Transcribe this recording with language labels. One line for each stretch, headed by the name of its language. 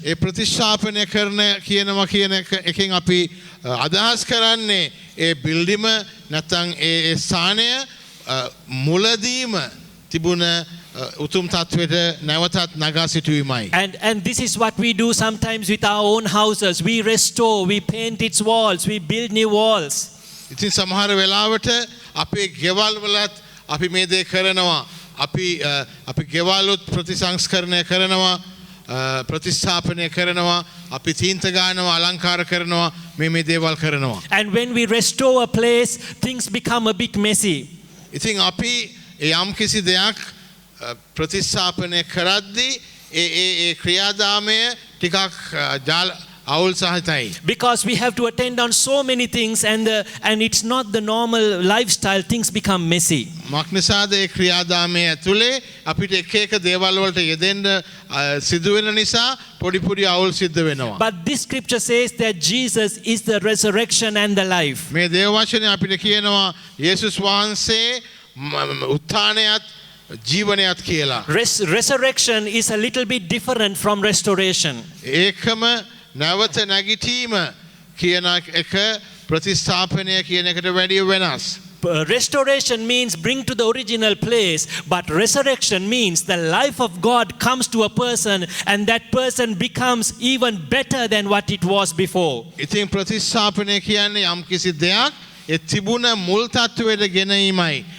Sinhala: ඒ ප්‍රතිෂ්ඨාපනය කරන කියනවා කියන එකෙන් අපි අදහස් කරන්නේ ඒ බිල්ඩිම නැත්නම් ඒ ස්ථානය මුලදීම තිබුණ උතුම් තත්වයට නැවතත් නගා සිටුවීමයි.
English: And this is what we do sometimes with our own houses. We restore, we paint its walls, we build new walls.
Sinhala: ඉතින් සමහර වෙලාවට අපේ ගෙවල් වලත් අපි මේ දේ කරනවා. අපි ගෙවලුත් ප්‍රතිසංස්කරණය කරනවා, ප්‍රතිස්ථාපනය කරනවා, අපි තීන්ත ගන්නවා, අලංකාර කරනවා, මේ දේවල් කරනවා.
English: And when we restore a place, things become a bit messy.
Sinhala: ඉතින් අපි යම් කිසි දෙයක් ප්‍රතිස්ථාපනය කරද්දී ඒ ක්‍රියාදාමය ටිකක් අවුල් සහිතයි.
English: Because we have to attend on so many things and it's not the normal lifestyle, things become messy.
Sinhala: මක්නිසාද ඒ ක්‍රියාදාමය ඇතුලේ අපිට එක එක දේවල් වලට යෙදෙන්න සිදු වෙන නිසා පොඩි පොඩි අවුල් සිද්ධ වෙනවා.
English: But this scripture says that Jesus is the resurrection and the life.
Sinhala: මේ දේව වචනේ අපිට කියනවා යේසුස් වහන්සේ උත්ථානයත් ජීවනයත් කියලා.
English: Resurrection is a little bit different from restoration.
Sinhala: ඒකම නැවත නැගිටීම කියන එක ප්‍රතිස්ථාපනය කියන එකට වැඩිය වෙනස්.
English: Restoration means bring to the original place, but resurrection means the life of God comes to a person and that person becomes even better than what it was before.
Sinhala: ඉතින් ප්‍රතිස්ථාපනය කියන්නේ යම් කිසි දෙයක් ඒ තිබුණ මුල් තත්වයට ගෙනීමයි.